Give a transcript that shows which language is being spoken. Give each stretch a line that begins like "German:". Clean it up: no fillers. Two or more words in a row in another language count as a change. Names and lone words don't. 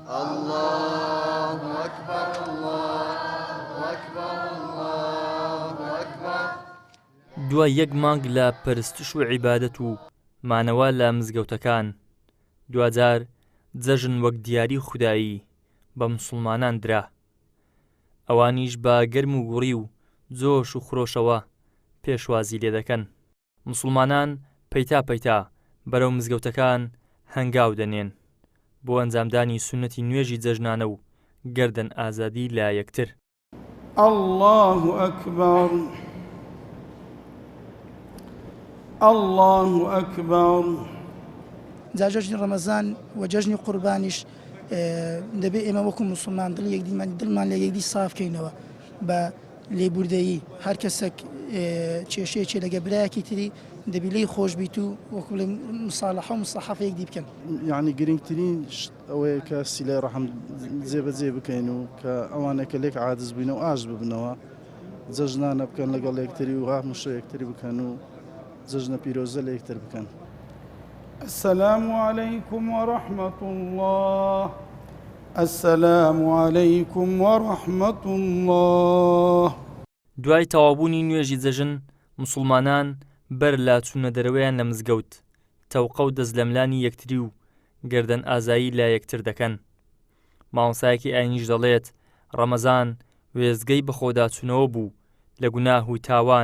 Arabic: الله أكبر الله أكبر الله أكبر.
Central Kurdish: دوای یەک مانگ لە پەرستش و عیبادەت و مانەوە لە مزگەوتەکان دوجار جەژن وەک دیاری خودایی بە موسڵمانان درا. ئەوانیش بە گەرم و گوڕی و جۆش و خرۆشەوە پێشوازی لێ دەکەن. موسڵمانان پەیتا پەیتا بەرەو مزگەوتەکان هەنگاو دەنێن بۆ ئەنجامدانی سونەتی نوێژی جەژنانە و گەردن ئازادی لا یەکتر.
Arabic: الله أكبر الله أكبر.
Central Kurdish: جا جژنی ڕەمەزان و جژنی قوربانیش دەبێت ئێمە وەکو موسڵمان دڵمان لە یەکدی سافکەینەوە بە لێبوردەیی. هەر کەسێک کێشەیەکی لەگە برایەکی تری دەبی لێی خۆش بیت و وەکو لە مساڵەحە و مستەحەفە یەکدی بکەن. یعنی گرنگترین ئەوەیە کە سیلای ڕەحم جێبەجێ بکەین و کە ئەوانە کە لێک عاجز بووینە و ئاش ببنەوە جەژنانە بکەن لەگەڵ یەکتری و هەموو یەکتری بکەن و جەژنە پیرۆزە لە یەکتر بکەن.
Arabic: السلام عليكم ورحمة الله. السلام عليكم ورحمة الله.
Central Kurdish: دوای تەوابوونی نوێژی جەژن موسڵمانان بەر لا چوونە دەرەوەیان لە مزگەوت تەوقە و دەستلەملانی یەکتری و گەردن ئازایی لا یەکتر دەکەن. مامۆستایەکی ئاینیش دەڵێت ڕەمەزان وێزگەی بەخۆداچوونەوە بوو لە گوناه و تاوان.